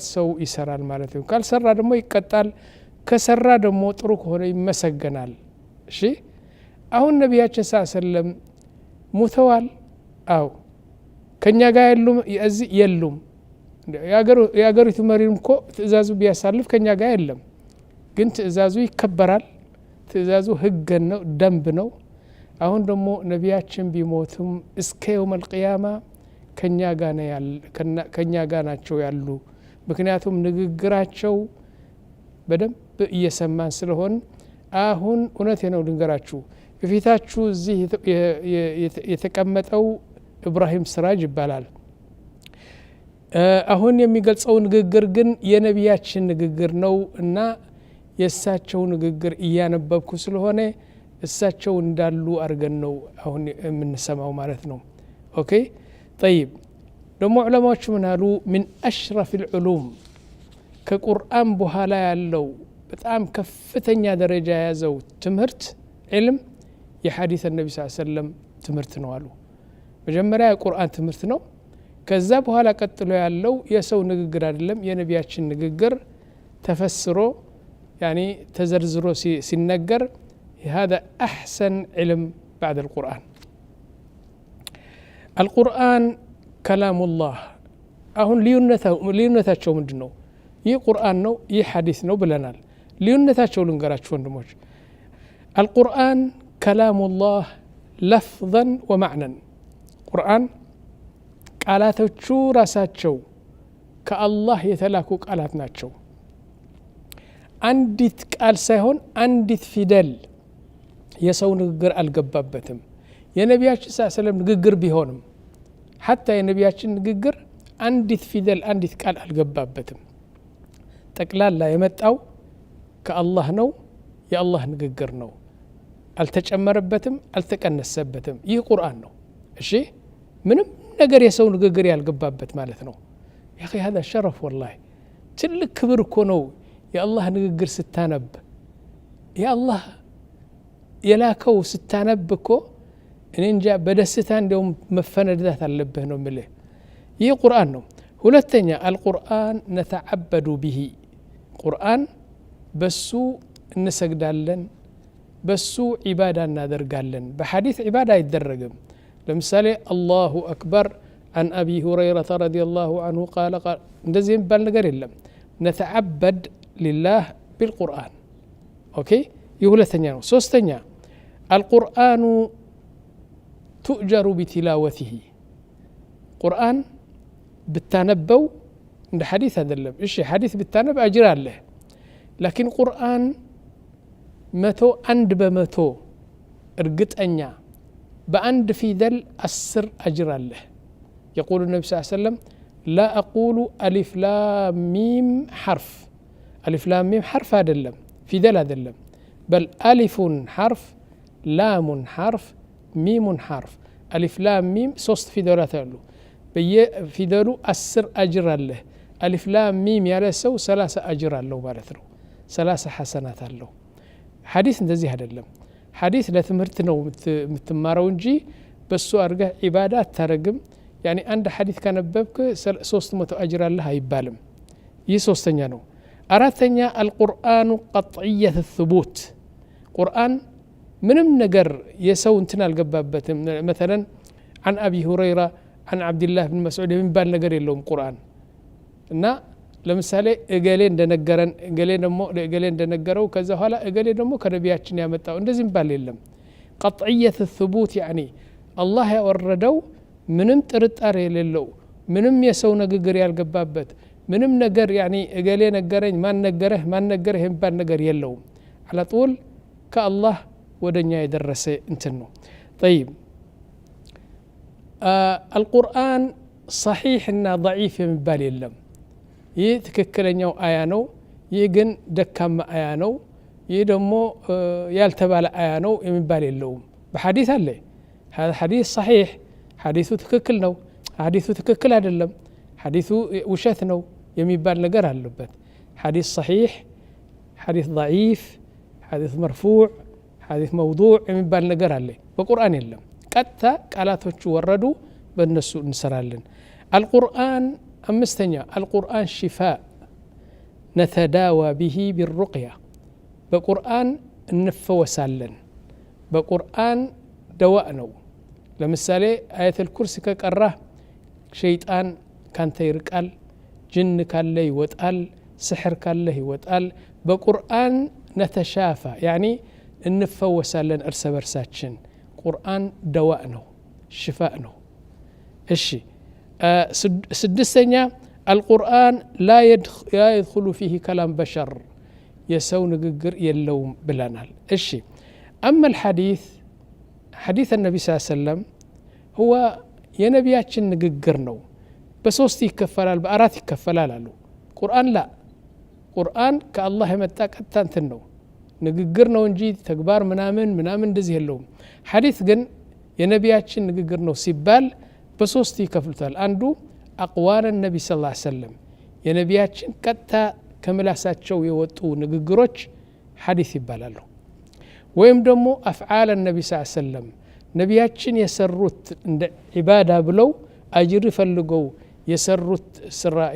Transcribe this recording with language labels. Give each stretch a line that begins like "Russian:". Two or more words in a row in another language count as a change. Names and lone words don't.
Amharic: ሰው ይሰራል ማለት ነው ካልሰራ ደግሞ ይቀጣል ከሰራ ደግሞ ጥሩ ከሆነ ይመሰገናል እሺ አሁን ነቢያችን ሰለም ሞተዋል አው ከኛ ጋር የሉም የአገሪቱ መሪም እኮ ትእዛዙ ቢያሳልፍ ከኛ ጋር የለም ግን ትእዛዙ ይከበራል ትእዛዙ ህግ ነው ደንብ ነው አሁን ደግሞ ነቢያችን ቢሞቱም እስከ
Arabic: يوم القيامه
Amharic: ከኛ ጋር ናቸው ያሉ ምክንያቱም ንግግራቸው በደንብ እየሰማን ስለሆን አሁን እውነቴ ነው ልንገራችሁ በፊታችሁ እዚህ የተቀመጠው ኢብራሂም ስራጅ ይባላል አሁን የሚገልጸው ንግግር ግን የነቢያችን ንግግር ነው እና የእሳቸው ንግግር እያነበብኩ ስለሆነ እሳቸው እንዳሉ አርገን ነው አሁን የምንሰማው ማለት ነው ኦኬ طيب ደግሞ ዑለማዎች ምን አሉ
Arabic: من اشرف العلوم
Amharic: ከቁርአን በኋላ ያለው በጣም ከፍተኛ ደረጃ ያዘው ትምህርት علم የሐዲስ ነብዩ
Arabic: صلى الله عليه وسلم
Amharic: ትምህርት ነው አሉ መጀመሪያ የቁርአን ትምህርት ነው ከዛ በኋላ ቀጥሎ ያለው የሰው ንግግር አይደለም የነቢያችን ንግግር ተፈስሮ يعني تزرزሮ ሲነገር
Arabic: هذا احسن علم بعد القرآن القرآن كلام الله
Amharic: አሁን ልዩነታቸው ምንድነው ይህ ቁርአን ነው ይህ ሐዲስ ነው ብለናል ልዩነታቸው ልንገራችሁ ወንድሞች
Arabic: القرآن كلام الله لفظا ومعنى قرآن
Amharic: ቃላቶቹ ራሳቸው ከአላህ የተላኩ ቃላት ናቸው አንዲት ቃል ሳይሆን አንዲት ፊደል የሰው ንግግር አልገባበትም የነቢያችን ሰለላሁ ንግግር ቢሆንም حتى የነቢያችን ንግግር አንዲት ፊደል አንዲት ቃል አልገባበትም ጠቅላላ የመጣው ከአላህ ነው የአላህ ንግግር ነው አልተጨመረበትም አልተቀነሰበትም ይህ ቁርአን ነው እሺ ምንም ነገር የሰው ንግግር ያልገባበት ማለት ነው
Arabic: يا اخي هذا شرف والله
Amharic: ትልቅ ክብር እኮ ነው የአላህ ንግግር ስታነብ የአላህ የላከው ስታነብ እኮ እኔ እንጃ በደስታ እንደውም መፈነዳት አለብህ ነው የምልህ ይህ ቁርአን ነው ሁለተኛ
Arabic: القرآن نتعبد به
Amharic: ቁርአን በሱ እንሰግዳለን በሱ ዒባዳ እናደርጋለን በሐዲስ ዒባዳ አይደረግም ለምሳሌ
Arabic: الله أكبر عن أبي هريرة رضي الله عنه قال
Amharic: እንደዚህ የሚባል ነገር የለም
Arabic: نتعبد لله بالقرآن أوكي
Amharic: የሁለተኛ ነው ሶስተኛ
Arabic: القرآن تؤجر بتلاوته
Amharic: ቁርአን ብታነበው እንደ ሐዲስ አይደለም እሺ ሐዲስ ብታነብ አጅር አለ ላኪን ቁርአን 101% እርግጠኛ በአንድ ፊደል 10 አጅር አለ
Arabic: يقول النبي صلى الله عليه وسلم لا أقول ألف لام ميم حرف ألف لام ميم حرف
Amharic: አይደለም ፊደል አይደለም
Arabic: بل ألف حرف لام حرف ميم حرف ألف لام ميم ሶስት
Amharic: ፊደላት አሉ በየፊደሉ 10 አጅር አለ
Arabic: ألف لام ميم
Amharic: ያለ ሰው 30 አጅር አለው ማለት ነው 30 ሐሰናት አለው ሐዲስ እንደዚህ አይደለም ሐዲስ ለትምህርት ነው የምትማረው እንጂ በሱ አርገህ ዒባዳ አታረግም يعني አንድ ሐዲስ ከነበብክ 300 አጅር አለ አይባልም ይህ ሶስተኛ ነው አራተኛ
Arabic: القرآن قطعية الثبوت
Amharic: ቁርአን ምንም ነገር የሰው እንትን አልገባበትም
Arabic: مثلا عن أبي هريرة عن عبد الله بن مسعود
Amharic: የሚባል ነገር የለውም ቁርአን እና ለምሳሌ እገሌ እንደነገረን እገሌ ደግሞ ለእገሌ እንደነገረው ከዛ ኋላ እገሌ ደግሞ ከነቢያችን ያመጣው እንደዚህ የሚባል የለም
Arabic: قطعية الثبوت يعني الله
Amharic: ያወረደው ምንም ጥርጣሬ የሌለው ምንም የሰው ንግግር ያልገባበት ምንም ነገር يعني እገሌ ነገረኝ ማን ነገረህ የሚባል ነገር የለውም
Arabic: على طول
Amharic: ከአላህ ወደኛ የደረሰ እንትን ነው طيب
Arabic: القرآن صحيح
Amharic: እና ضعيف የሚባል የለም ይህ ትክክለኛው አያ ነው ይህ ግን ደካማ አያ ነው ይህ ደግሞ ያልተባለ አያ ነው የሚባል የለውም በሐዲስ አለ
Arabic: هذا حديث صحيح حديث
Amharic: ትክክል ነው حديث ትክክል አይደለም حديث ውሸት ነው የሚባል ነገር አለበት
Arabic: حديث صحيح حديث ضعيف حديث مرفوع حديث موضوع
Amharic: የሚባል ነገር አለ በቁርአን የለም ቀጥታ ቃላቶቹ ወረዱ በእነሱ እንሰራለን القرآن አምስተኛ
Arabic: القرآن شفاء نتداوى به بالرقية
Amharic: በቁርአን እንፈወሳለን በቁርአን ደዋእ ነው ለምሳሌ
Arabic: آية الكرسي
Amharic: ከቀራህ ሸይጣን ካንተ ይርቃል ጅን ካለ ይወጣል ስሕር ካለ ይወጣል በቁርአን ነተሻፋ يعني እንፈወሳለን እርስ በርሳችን ቁርአን ደዋእ ነው ሽፋእ ነው እሺ
Arabic: ስድስተኛ القرآن لا يدخل فيه كلام بشر
Amharic: የሰው ንግግር የለም ብለናል
Arabic: እሺ أما الحديث حديث النبي صلى الله عليه وسلم
Amharic: هو የነቢያችን ንግግር ነው በሶስት ይከፈላል በአራት ይከፈላል አሉ ቁርአን ላ ቁርአን ከአላህ የመጣ ቀጥታ እንትን ነው ንግግር ነው እንጂ ተግባር ምናምን እንደዚህ የለውም ሐዲስ ግን የነቢያችን ንግግር ነው ሲባል በሶስት ይከፍሉታል አንዱ
Arabic: أقوال النبي صلى الله عليه وسلم
Amharic: የነቢያችን ቀጥታ ከምላሳቸው የወጡ ንግግሮች ሐዲስ ይባላሉ ወይም ደግሞ
Arabic: أفعال النبي صلى الله عليه وسلم
Amharic: ነቢያችን የሰሩት እንደ ዒባዳ ብለው አጅር ፈልገው የሰሩት ስራ